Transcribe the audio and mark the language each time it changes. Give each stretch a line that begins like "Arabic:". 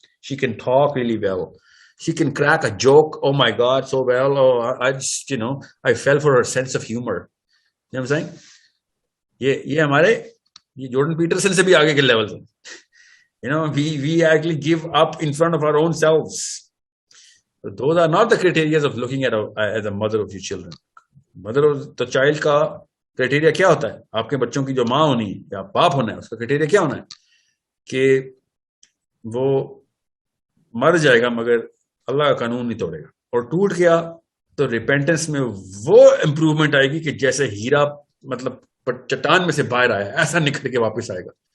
English: She can talk really well. She can crack a joke, oh my God, so well. Oh, I just, I fell for her sense of humor. You know what I'm saying?
Urdu: یہ ہمارے یہ Jordan Pietersen سے بھی آگے کے level ہیں.
English: we actually give up in front of our own selves. So those are not the criteria of looking at as a mother of your children. Mother of the child
Urdu: کا criteria کیا ہوتا ہے؟ آپ کے بچوں کی جو ماں ہونی یا باپ ہونا ہے اس کا کرائٹیریا کیا ہونا ہے؟ کہ وہ مر جائے گا مگر اللہ کا قانون نہیں توڑے گا. اور ٹوٹ گیا تو ریپینٹنس میں وہ امپروومنٹ آئے گی کہ جیسے ہیرا مطلب چٹان میں سے باہر آیا ایسا نکھر کے واپس آئے گا.